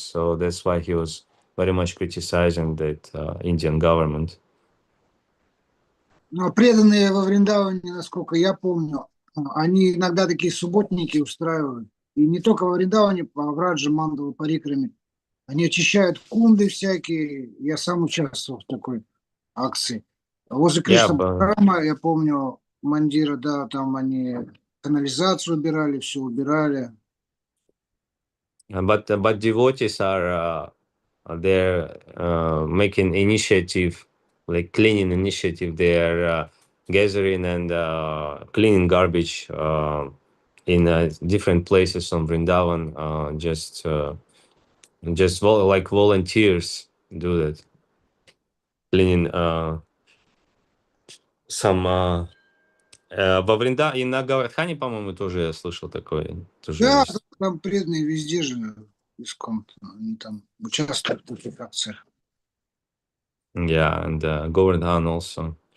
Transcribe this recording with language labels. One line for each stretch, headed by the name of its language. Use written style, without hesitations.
English: So that's why he was very much criticizing that Indian government.
Russian: Но преданные во Вриндаване, насколько я помню, они иногда такие субботники устраивают. И не только во Вриндаване, а в Раджа, Мандалу, Парикраме. Они очищают кунды всякие. Я сам участвовал в такой акции. Возле Кришна храма, я помню, Мандира, да, там они канализацию убирали, все убирали.
English: But devotees are they're making initiative, like cleaning initiative. They're gathering and cleaning garbage in different places on Vrindavan. Just like volunteers do that, cleaning some.
Russian: Во Вриндаване и на Гавардхане, по-моему, тоже я слышал такое. Тоже Да, есть. там преданные везде же иском. Они там участвуют в таких акциях.
English: Yeah, and Govardhan also.